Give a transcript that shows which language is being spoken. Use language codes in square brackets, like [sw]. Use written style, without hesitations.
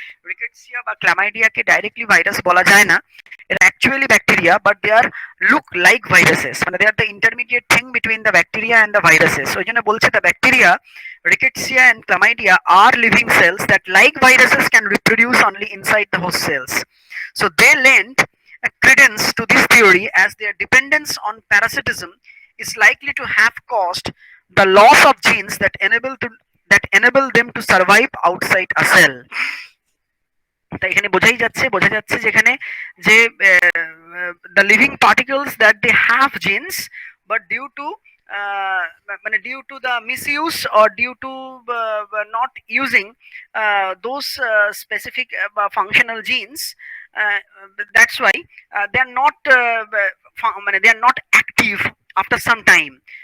[bn] Rickettsia বা ক্লামাইডিয়াকে directly virus বলা যায় না, এরা actually bacteria, [en] But they are look like viruses, মানে they are the intermediate thing between the bacteria and the viruses. [bn] ওই জন্য বলছে [en] The bacteria rickettsia and chlamydia are living cells that like viruses can reproduce only inside the host cells. So they lend a credence to this theory as their dependence on parasitism is likely to have caused the loss of genes that enable them to survive outside a cell. [bn] তাই এখানে বোঝা যাচ্ছে যেখানে যে [en] The living particles that they have genes, but due to মানে due to the misuse or due to not using those specific functional genes, that's why they are not মানে they are not active after some time।